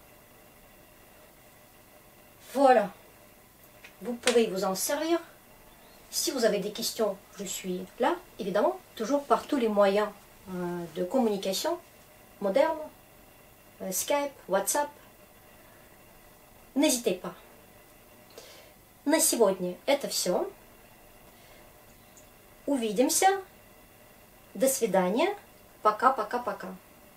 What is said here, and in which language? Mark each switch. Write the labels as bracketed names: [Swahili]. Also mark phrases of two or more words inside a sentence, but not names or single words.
[French] Voilà. Vous pouvez vous en servir. Si vous avez des questions, je suis là, évidemment, toujours par tous les moyens de communication modernes, Skype, WhatsApp. N'hésitez pas. [Russian] На сегодня это все. Увидимся. До свидания. Пока-пока-пока.